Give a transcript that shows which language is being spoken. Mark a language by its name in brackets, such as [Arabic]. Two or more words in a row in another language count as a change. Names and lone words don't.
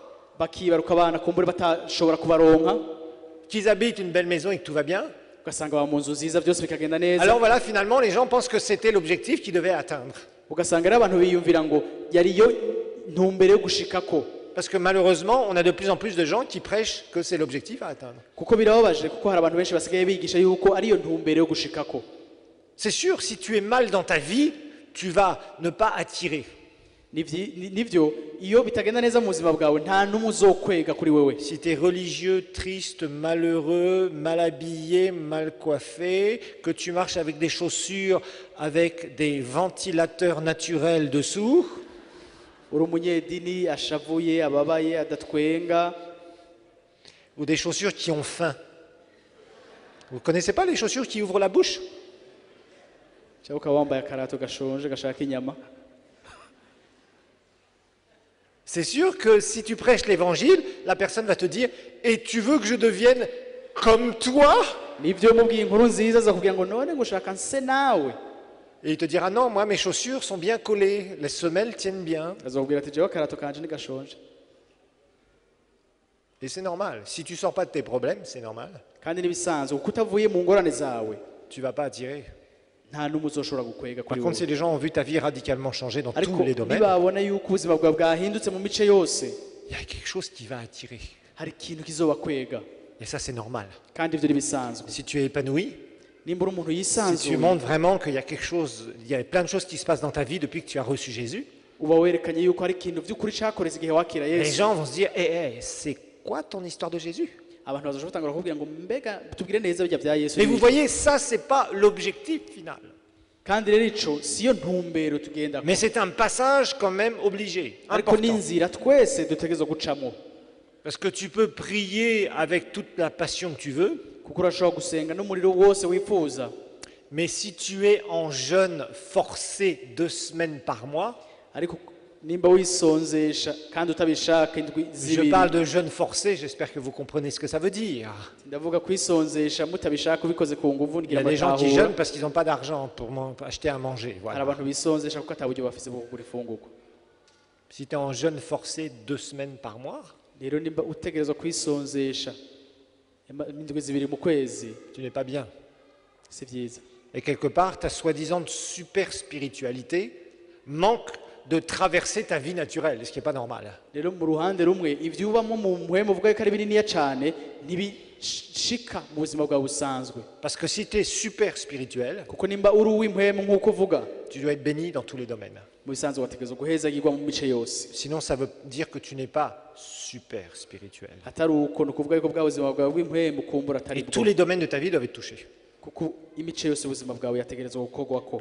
[Rundi] bakibaruka abana kumbure batashobora kubaronka [French] qu'ils habitent une belle maison et que tout va bien. [Rundi] ugasanga baba mu nzu nziza byose bikagenda neza. [French] Alors voilà, finalement, les gens pensent que c'était l'objectif qu'ils devaient atteindre. [Rundi] Ugasanga rero abantu biyumvira ngo yariyo ntumbero yo gushikako [French] Parce que malheureusement, on a de plus en plus de gens qui prêchent que c'est l'objectif à atteindre. [Rundi] kuko birababaje kuko hari abantu benshi basigaye bigisha yuko ariyo ntumbero yo gushikako. [French] C'est sûr, si tu es mal dans ta vie, tu vas ne pas attirer. [Rundi] Nivyo iyo bitagenda neza mu buzima bwawe nta n'umwe uzokwega kuri wewe. [French] Si tu es religieux, triste, malheureux, mal habillé, mal coiffé, que tu marches avec des chaussures avec des ventilateurs naturels dessous, [Rundi] Uri umunyedini ashavuye ababaye adatwenga [French] ou des chaussures qui ont faim. Vous connaissez pas les chaussures qui ouvrent la bouche? [Rundi] cyangwa ukaba wambaye akarato gashonje gashaka inyama. [French] C'est sûr que si tu prêches l'évangile, la personne va te dire « Et tu veux que je devienne comme toi ?» [Rundi] Nivyo mubwiye inkuru nziza zakubwira ngo none ngo ushaka nse nawe. [French] Et il te dira « Non, moi mes chaussures sont bien collées, les semelles tiennent bien. [Rundi] Azakubwira ati jewe akarato kanje ni gashonje. » [French] Et c'est normal. Si tu sors pas de tes problèmes, c'est normal. [Rundi] Kandi nibisanzwe kuko utavuye mu ngorane zawe [French] Tu vas pas attirer. [Rundi] nta n'umwe uzoshobora gukwega [French] Par [Rundi] kuri [French] contre, si [Rundi] wewe. [French] les gens ont vu ta vie radicalement changer dans [Rundi] Ariko [French] tous les domaines, [Rundi] nibabona yuko ubuzima bwawe bwahindutse mu mice yose [French] il y a quelque chose qui va attirer. [Rundi] hari ikintu kizobakwega [French] Et ça, c'est normal. [Rundi] kandi ivyo nibisanzwe. [French] Si tu es épanoui, [Rundi] Nimba uri umuntu [French] si tu [Rundi] yisanzuye [French] montres vraiment qu'il y a quelque chose, il y a plein de choses qui se passent dans ta vie depuis que tu as reçu Jésus, [Rundi] uba werekanye yuko hari ikintu vy'ukuri cakoretse igihe wakira [French] les [Rundi] Yesu. [French] gens vont se dire c'est quoi ton histoire de Jésus? [Rundi] Abantu bazoshobora gutangura kubwira ngo mbega tubwire neza bijya vya Yesu. [French] Mais vous voyez, ça, c'est pas l'objectif final. [Rundi] Kandi rero ico siyo ntumbero tugenda [French] Mais c'est un passage quand même obligé, [Rundi] ariko [French] important. [Rundi] n'inzira twese dutegerezwa gucamo [French] Parce que tu peux prier avec toute la passion que tu veux, [Rundi] kuko urashobora gusenga n'umuriro wose wifuza, [French] mais si tu es en jeûne forcé 2 semaines par mois, [Rundi] ariko nimba wisonzesha kandi utabishaka indwi [French] je [Rundi] zibiri. [French] parle de jeûne forcé, j'espère que vous comprenez ce que ça veut dire. [Rundi] Ndavuga kwisonzesha mutabishaka ubikoze ku nguvu [French] Il y [Rundi] ngira [French] a des gens qui [Rundi] amatahura. [French] jeûnent parce qu'ils n'ont pas d'argent pour acheter à manger. [Rundi] Hari [French] Voilà. [Rundi] abantu bisonzesha kuko ataburyo bafise bwo kugura ifungurwa. [French] Si tu es en jeûne forcé 2 semaines par mois, [Rundi] Rero nimba utegerezwa kwisonzesha indwi zibiri mu kwezi [French] tu n'es pas bien. [Rundi] si vyiza. [French] Et quelque part, ta soi-disant super spiritualité manque de traverser ta vie naturelle, ce qui n'est pas normal. [Rundi] Rero mu ruhande rumwe ivyo ubamo mu mpwemu uvuga ko ari bininiya cane ntibishika mu buzima bwawe busanzwe, [French] Parce que si tu es super spirituel, [Rundi] kuko nimba uri uw'impwemu nk'uko uvuga [French] tu dois être béni dans tous les domaines. [Rundi] mu bisanzwe wategerezwa guhezagirwa mu mice yose. [French] Sinon, ça veut dire que tu n'es pas super spirituel. [Rundi] Atari uko ni ukuvuga yuko bwa buzima bwawe bw'impwemu kumbura atari [French] Et [Rundi] bwo, [French] tous les domaines de ta vie doivent être touchés. [Rundi] kuko imice yose y'ubuzima bwawe yategerezwa gukorwako.